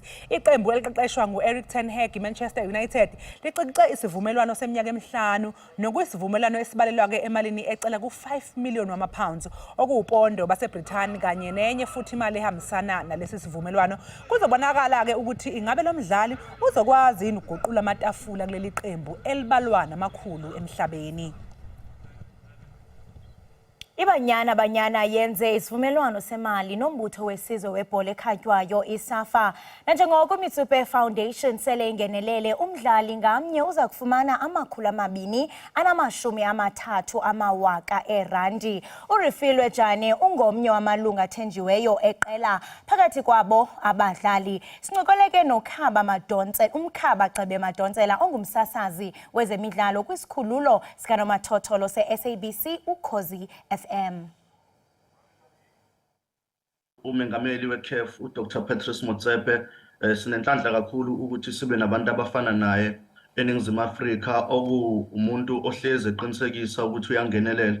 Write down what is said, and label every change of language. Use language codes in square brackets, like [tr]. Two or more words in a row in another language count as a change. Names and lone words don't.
[zu] Iqembu eliqeqeshwa nguEric ten Hag iManchester United licikice isivumelwano seminyaka emihlanu nokuyisivumelwano esibalelwa ke emalini ecela ku5 million wamapounds okuwupondo baseBrithani kanye nenye futhi imali ehambisana nalesi sivumelwano. Kuzobonakala ke ukuthi ingabe lo mdlali uzokwazi yini ukuguqula amatafula kuleli qembu elibalwana amakhulu emhlabeni. [xh] Ibanyana yenze isivumelwano semali nombutho wesizwe webhola ekhatywayo iSAFA. Nanjengoko Mandela Foundation sele ingenelele umdlali ngamnye uza kufumana R230,000 uRifilwe Jane ungomnye wamalunga athenjiweyo eqela phakathi kwabo abadlali. Sincokoleke umkhaba Gcebe Madontsela ongumsasazi wezemidlalo kwisikhululo sikanomathotholo se-SABC Ukhozi FM. [zu] Umengameli weCAF uDr Patrice Motsepe sinenhlanhla kakhulu ukuthi sibe nabantu abafana naye eNingizimu Afrika okuwumuntu ohleze eqinisekisa ukuthi uyangenelela.